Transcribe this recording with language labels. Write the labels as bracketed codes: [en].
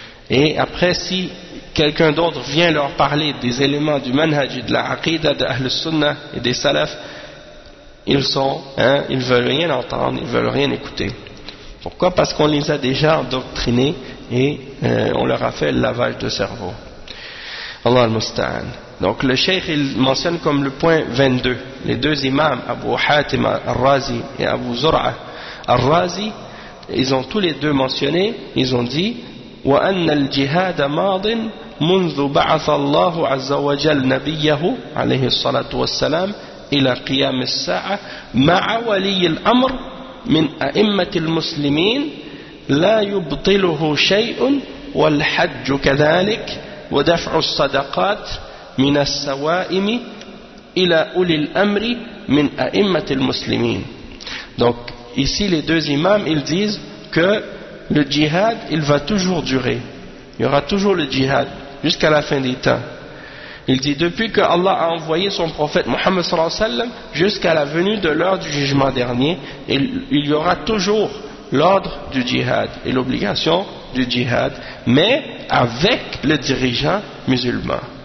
[fr] Et après, si quelqu'un d'autre vient leur parler des éléments du manhaj, de la aqida, de l'ahl sunnah et des salafs, ils veulent rien entendre, ils veulent rien écouter. Pourquoi? Parce qu'on les a déjà endoctrinés et on leur a fait le lavage de cerveau. [ar] Allah al-Musta'an. [fr] Donc le Cheikh, il mentionne comme le point 22, les deux imams, Abu Hatim al-Razi et Abu Zur'a al-Razi, ils ont tous les deux mentionné, ils ont dit [ar] « وَأَنَّ الْجِهَادَ مَاضٍ مُنْذُ بَعَثَ اللَّهُ عَزَّ وَجَلْ نَبِيَّهُ عَلَيْهِ الصَّلَاةُ وَالسَّلَامُ إِلَى قِيَامِ السَّاعَةِ مَعَ وَلِيِّ الْأَمْرِ من أئمة المسلمين لا يبطله شيء والحج كذلك ودفع الصدقات من السوائم إلى أولي الأمر من أئمة المسلمين. [fr] Donc ici les deux imams, ils disent que le djihad, il va toujours durer, il y aura toujours le djihad jusqu'à la fin des temps. Il dit depuis que Allah a envoyé son prophète Mohammed sallallahu alayhi wa sallam jusqu'à la venue de l'heure du jugement dernier, il y aura toujours l'ordre du djihad et l'obligation du djihad, mais avec le dirigeant musulman.